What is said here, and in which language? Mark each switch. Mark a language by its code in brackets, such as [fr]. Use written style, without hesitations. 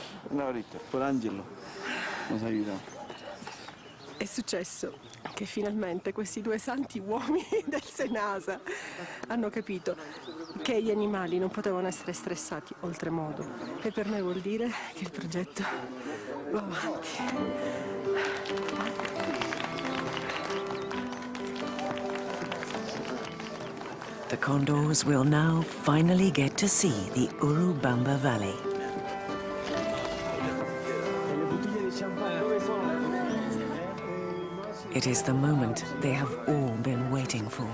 [es] No, ahorita, por Angelo nos ayudó. [it] È successo che finalmente questi due santi uomini del Senasa hanno capito che gli animali non potevano essere stressati oltremodo. E per me vuol dire che il progetto va avanti. [en] The condors will now finally get to see the Urubamba Valley. It is the moment they have all been waiting for.